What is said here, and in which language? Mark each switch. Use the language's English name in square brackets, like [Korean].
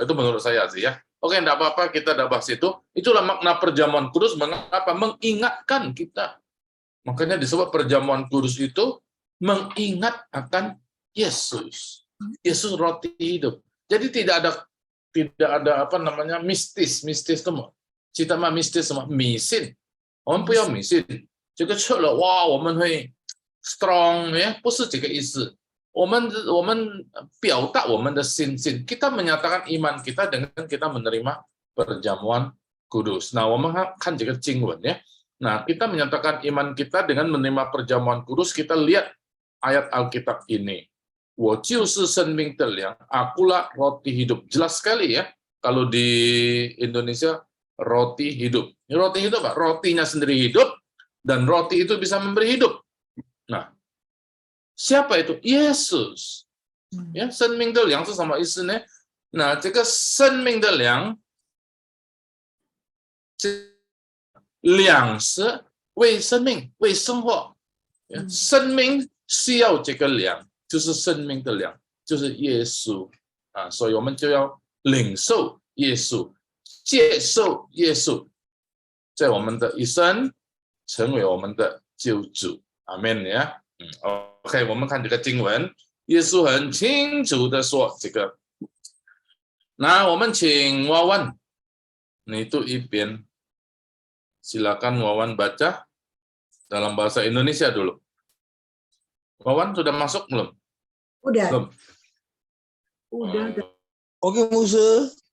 [Indonesian] Itu menurut saya sih ya. Oke, enggak apa-apa, kita udah bahas itu. Itulah makna perjamuan kudus. Mengapa? Mengingatkan kita. Makanya disebut perjamuan kudus itu mengingat akan Yesus. Yesus roti hidup. Jadi tidak ada apa namanya mistis itu mah. Kita mah mistis sama misin. [Chinese] 我们不要迷信，这个吃了哇，我们会 strong 呀，不是这个意思。我们表达我们的信心， [Indonesian] kita menyatakan iman kita dengan kita menerima perjamuan kudus. [Chinese] Nah, 我们看这个经文ya. [Indonesian] Nah, kita menyatakan iman kita dengan menerima perjamuan kudus. Kita lihat ayat Alkitab ini. [Chinese] 我就是生命的粮, [Indonesian] akulah roti hidup. Jelas sekali ya. Kalau di Indonesia roti hidup. Roti hidup, Pak. Rotinya sendiri hidup dan roti itu bisa memberi hidup. Nah, siapa itu? Yesus. Ya, [Chinese] 生命的粮是什么意思呢？那这个生命的粮，这粮食为生命，为生活，生命需要这个粮，就是生命的粮，就是耶稣啊，所以我们就要领受耶稣，接受耶稣，在我们的一生成为我们的救主。阿们呀。 OK， 我们看这个经文，耶稣很清楚的说这个。那我们请Wawan, itu Ibn. [Indonesian] Silakan Wawan baca dalam bahasa Indonesia dulu. Wawan sudah masuk belum? Udah. Belum. Udah. Oke, Musa.